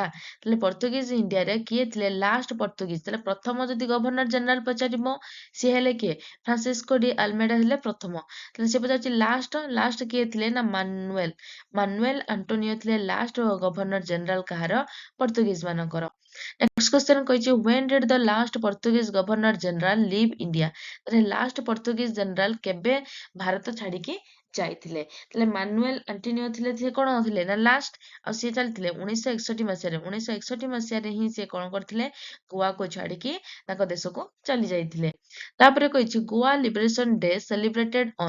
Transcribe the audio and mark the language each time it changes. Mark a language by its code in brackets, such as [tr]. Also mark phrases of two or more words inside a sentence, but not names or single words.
[or] ତାହେଲେ ପର୍ତ୍ତୁଗୀଜ ଇଣ୍ଡିଆରେ କିଏ ଥିଲେ [en] last Portuguese. [or] ତାହେଲେ ପ୍ରଥମ ଯଦି [en] governor general [or] ପଚାରିବ ସିଏ ହେଲେ କିଏ ଫ୍ରାନ୍ସିସ୍କୋ ଡି ଆଲମେଡା ହେଲେ ପ୍ରଥମ। ତାହେଲେ ସେ ପଚାରୁଛି ଲାଷ୍ଟ କିଏ ଥିଲେ ନା ମାନୁଏଲ ଆଣ୍ଟୋନିଓ ଥିଲେ [en] last governor general [or] କାହାର ପର୍ତ୍ତୁଗୀଜ ମାନଙ୍କର। [en] next question କହିଛି when did the last Portuguese governor general leave India। [or] ତାହେଲେ [en] last Portuguese general [or] କେବେ ଭାରତ ଛାଡିକି ଯାଇଥିଲେ। ତାହେଲେ ମାନୁଏଲ ଆଣ୍ଟିନିଓ ଥିଲେ ସିଏ କଣ ଥିଲେ ନା ଲାଷ୍ଟ। ଆଉ ସିଏ ଚାଲିଥିଲେ 1961 ମସିହାରେ। 1961 ମସିହାରେ ହିଁ ସିଏ କଣ କରିଥିଲେ ଗୋଆକୁ ଛାଡିକି ତାଙ୍କ ଦେଶକୁ ଚାଲି ଯାଇଥିଲେ। ତାପରେ କହିଛି [en] Goa Liberation Day celebrated on.